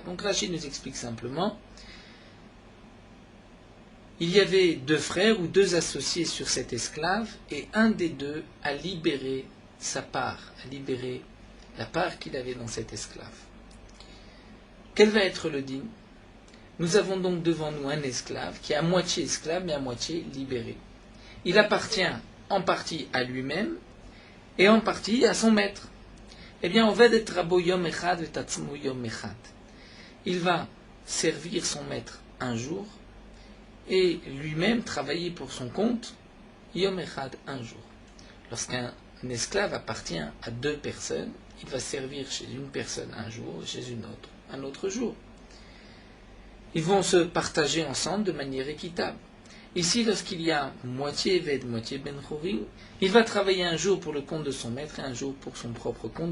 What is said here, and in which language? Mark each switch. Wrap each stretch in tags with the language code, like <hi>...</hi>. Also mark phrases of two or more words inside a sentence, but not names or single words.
<fr>Donc Rashi nous explique simplement, il y avait deux frères ou deux associés sur cet esclave, et un des deux a libéré sa part, a libéré la part qu'il avait dans cet esclave. Quel va être le dîme? Nous avons donc devant nous un esclave qui est à moitié esclave mais à moitié libéré. Il appartient en partie à lui-même et en partie à son maître. Eh bien, on va être</fr> <he>רבו יום אחד ועצמו יום אחד.</he> <fr>Il va servir son maître un jour et lui-même travailler pour son compte</fr> <he>יום אחד</he> <fr>un jour. Lorsqu'un esclave appartient à deux personnes, il va servir chez une personne un jour et chez une autre un autre jour. Ils vont se partager ensemble de manière équitable. Ici, lorsqu'il y a moitié Eved, moitié</fr> <he>בן חורין,</he> <fr>il va travailler un jour pour le compte de son maître et un jour pour son propre compte.</fr>